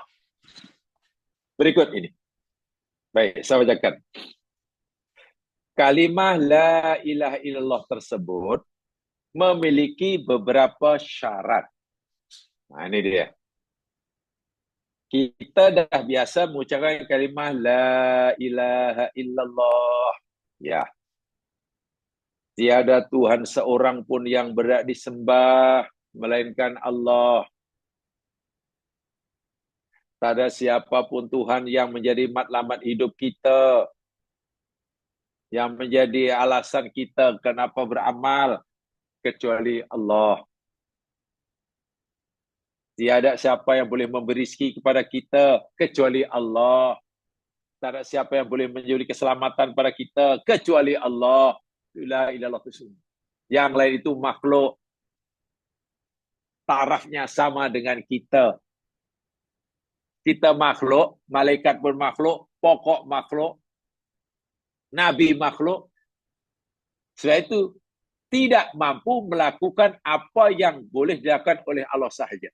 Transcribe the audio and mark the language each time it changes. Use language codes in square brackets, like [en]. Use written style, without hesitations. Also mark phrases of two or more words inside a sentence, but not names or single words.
[ms] Berikut ini. Baik, saya bacakan. Kalimah [ar] لا إله إلا الله [ms] tersebut memiliki beberapa syarat. Nah, ini dia. Kita dah biasa mengucapkan kalimah [ar] لا إله إلا الله. [ms] Ya. Tiada Tuhan seorang pun yang berhak disembah melainkan Allah. Tak ada siapapun Tuhan yang menjadi matlamat hidup kita, yang menjadi alasan kita kenapa beramal, kecuali Allah. Tiada siapa yang boleh memberi rezeki kepada kita, kecuali Allah. Tak ada siapa yang boleh menjadi keselamatan pada kita, kecuali Allah. [ar] لا إله إلا الله. [ms] Yang lain itu makhluk. Tarafnya sama dengan kita. Kita makhluk, malaikat pun makhluk, pokok makhluk, nabi makhluk. Sebab itu tidak mampu melakukan apa yang boleh dilakukan oleh Allah sahaja.